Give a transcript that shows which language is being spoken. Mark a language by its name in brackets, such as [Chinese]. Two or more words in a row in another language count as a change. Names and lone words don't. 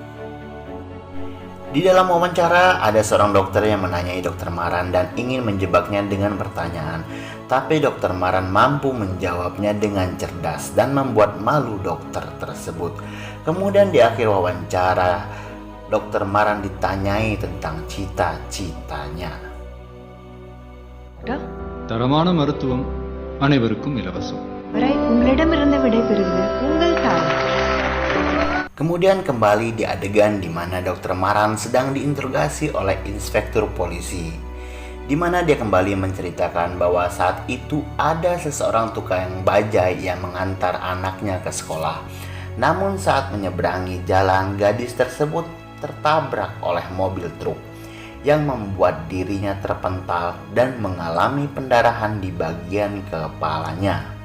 [Indonesian] Di dalam wawancara ada seorang dokter yang menanyai Dokter Maran dan ingin menjebaknya dengan pertanyaan. Tapi Dokter Maran mampu menjawabnya dengan cerdas dan membuat malu dokter tersebut. Kemudian di akhir wawancara, Dokter Maran ditanyai tentang cita-citanya. [Tamil] தரமான மருத்துவம் அனைவருக்கும் இலவசம். வரை உங்களிடமிருந்து விடைபெறுவது உங்கள் தாய். [Indonesian] Kemudian kembali di adegan di mana Dokter Maran sedang diinterogasi oleh inspektur polisi, di mana dia kembali menceritakan bahwa saat itu ada seseorang tukang bajai yang mengantar anaknya ke sekolah. Namun saat menyeberangi jalan, gadis tersebut tertabrak oleh mobil truk yang membuat dirinya terpental dan mengalami pendarahan di bagian kepalanya.